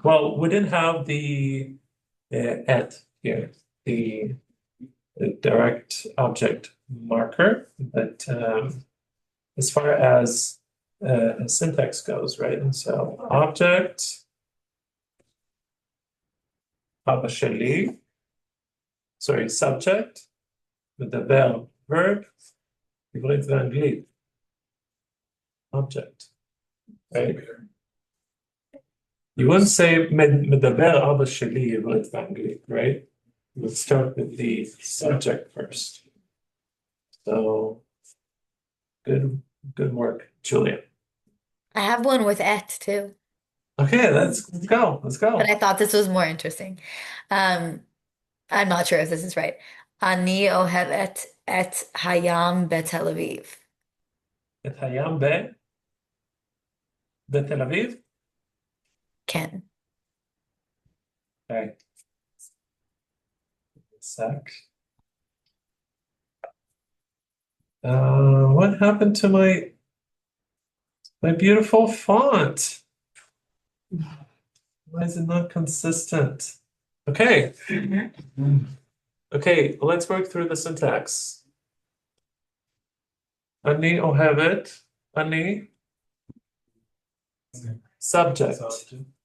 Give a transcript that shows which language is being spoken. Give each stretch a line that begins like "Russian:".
English: Well, we didn't have the at here, the direct object marker, but as far as syntax goes, right? And so object,
Hebrew: אבא שלי,
English: sorry, subject, מדבר, verb,
Hebrew: עברית ואנגלית.
English: Object, right? You wouldn't say
Hebrew: מדבר אבא שלי עברית ואנגלית, right?
English: You would start with the subject first. So, good work, Julia. I have one with et too, Okay, let's go. Let's go. but I thought this was more interesting. I'm not sure if this is right.
Hebrew: אני אוהבת את הים בתל אביב. את הים בתל אביב? כן.
English: Okay. Sec. What happened to my beautiful font? Why is it not consistent? Okay. Okay, let's work through the syntax.
Hebrew: אני אוהבת, אני, subject.